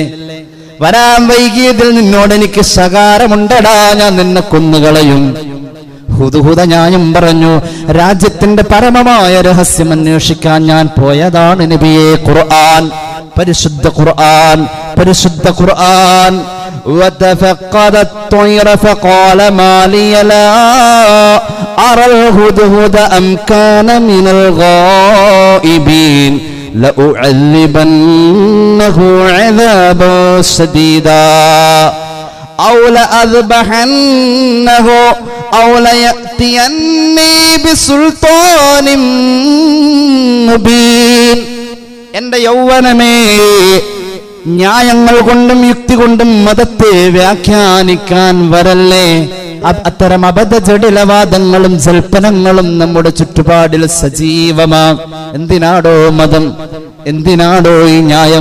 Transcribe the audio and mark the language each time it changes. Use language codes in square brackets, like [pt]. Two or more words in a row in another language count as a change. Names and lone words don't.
[ml] വരാൻ വൈകിയതിൽ നിന്നോട് എനിക്ക് ശകാരമുണ്ടടാ, ഞാൻ നിന്നെ കൊന്നുകളയും. ഹുദ്ഹുദ ഞാനും പറഞ്ഞു, രാജ്യത്തിന്റെ പരമമായ രഹസ്യം അന്വേഷിക്കാൻ ഞാൻ പോയതാണ് നബിയെ. ഖുർആൻ, പരിശുദ്ധ ഖുർആൻ, പരിശുദ്ധ ഖുർആൻ. [ar] وتفقد الطير فقال ما لي لا أرى الهدهد أم كان من الغائبين لأعذبنه عذابا شديدا أو لأذبحنه أو ليأتيني بسلطان مبين. [ml] എന്റെ യൗവനമേ, ന്യായങ്ങൾ കൊണ്ടും യുക്തി കൊണ്ടും മതത്തെ വ്യാഖ്യാനിക്കാൻ വരല്ലേ. അത്തരം അബദ്ധ ജടിലവാദങ്ങളും ജൽപ്പനങ്ങളും നമ്മുടെ ചുറ്റുപാടിൽ സജീവമാണ്. എന്തിനാടോ മതം, എന്തിനാടോ ഈ ന്യായം?